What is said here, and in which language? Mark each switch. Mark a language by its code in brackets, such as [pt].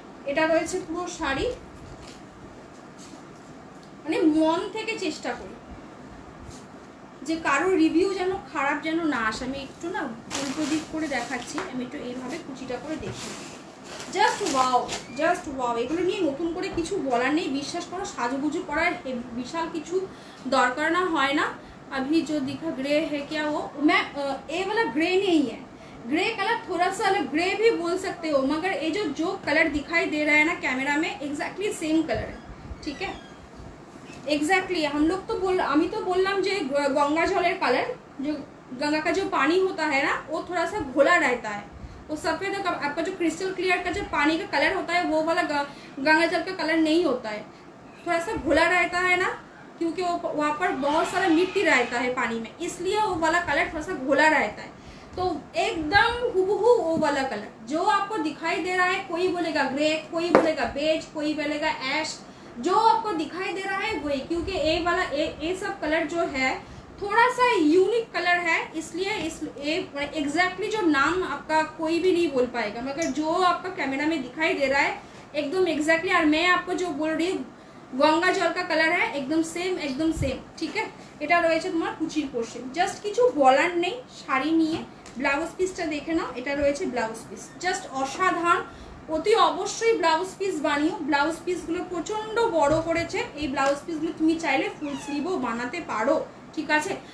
[bn] এটা রয়েছে পুরো শাড়ি, মানে মন থেকে চেষ্টা করি যে কারোর রিভিউ যেন খারাপ যেন না আসে। আমি একটু না উল্টো দিক করে দেখাচ্ছি, আমি একটু এইভাবে কুচিটা করে দেখি। Just wow, just wow. এগুলো নিয়ে নতুন করে কিছু বলার নেই, বিশ্বাস করো, সাজুগুজু করার বিশাল কিছু দরকার না হয় না। [hi] अभी जो दिखा ग्रे है क्या वो, मैं ये वाला ग्रे नहीं है, ग्रे कलर थोड़ा सा अलग, ग्रे भी बोल सकते हो, मगर ये जो कलर दिखाई दे रहा है ना कैमरा में एग्जैक्टली सेम कलर है, ठीक है, एग्जैक्टली। हम लोग तो [bn] আমি তো বললাম যে [hi] गंगा जलेर कलर, जो गंगा का जो पानी होता है ना वो थोड़ा सा घोला रहता है, वो सफ़ेद आपका जो क्रिस्टल क्लियर का जो पानी का कलर होता है वो वाला गंगा जल का कलर नहीं होता है, थोड़ा सा घोला रहता है ना, क्योंकि वो वहाँ पर बहुत सारा मिट्टी रहता है पानी में, इसलिए वो वाला कलर थोड़ा सा घोला रहता है। तो एकदम हूबहू वो वाला कलर जो आपको दिखाई दे रहा है, कोई बोलेगा ग्रे, कोई बोलेगा बेज, कोई बोलेगा ऐश, जो आपको दिखाई दे रहा है वही, क्योंकि ये वाला ये सब कलर जो है थोड़ा सा यूनिक कलर है, इसलिए एग्जैक्टली जो नाम आपका कोई भी नहीं बोल पाएगा, मगर जो आपका कैमरा में दिखाई दे रहा है एकदम एग्जैक्टली। और मैं आपको जो बोल रही हूँ गंगा जल का कलर है, एकदम सेम, ठीक है। [bn] এটা রয়েছে তোমার কুচির পোর্শন, জাস্ট কিছু বলার নেই শাড়ি নিয়ে। ব্লাউজ পিসটা দেখে নাও, এটা রয়েছে ব্লাউজ পিস, জাস্ট অসাধারণ। অতি অবশ্যই ব্লাউজ পিস বানিও, ব্লাউজ পিসগুলো প্রচণ্ড বড় করেছে, এই ব্লাউজ পিসগুলো তুমি চাইলে ফুল স্লিভও বানাতে পারো, ঠিক আছে।